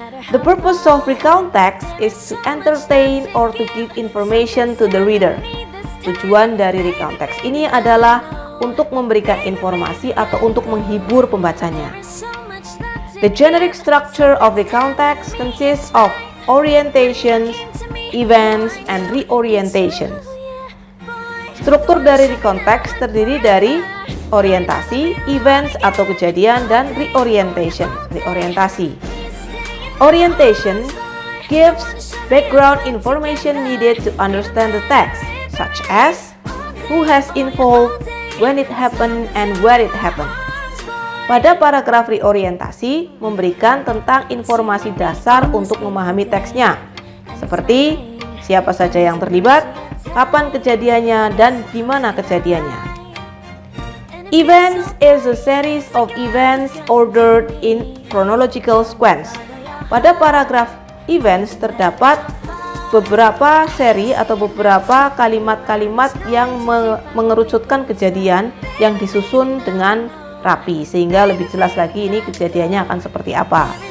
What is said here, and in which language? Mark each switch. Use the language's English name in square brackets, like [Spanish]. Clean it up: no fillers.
[English] The purpose of recount text is to entertain or to give information to the reader. [Indonesian] Tujuan dari recount text ini adalah untuk memberikan informasi atau untuk menghibur pembacanya. [English] The generic structure of recount text consists of orientations, events, and reorientations. [Indonesian] Struktur dari recontext terdiri dari orientasi, events atau kejadian, dan reorientation, reorientasi. [English] Orientation gives background information needed to understand the text, such as who has involved, when it happened, and where it happened. [Indonesian] Pada paragraf reorientasi memberikan tentang informasi dasar untuk memahami teksnya, seperti siapa saja yang terlibat, kapan kejadiannya, dan di mana kejadiannya. [English] Events is a series of events ordered in chronological sequence. [Indonesian] Pada paragraf events terdapat beberapa seri atau beberapa kalimat-kalimat yang mengerucutkan kejadian yang disusun dengan rapi, sehingga lebih jelas lagi ini kejadiannya akan seperti apa.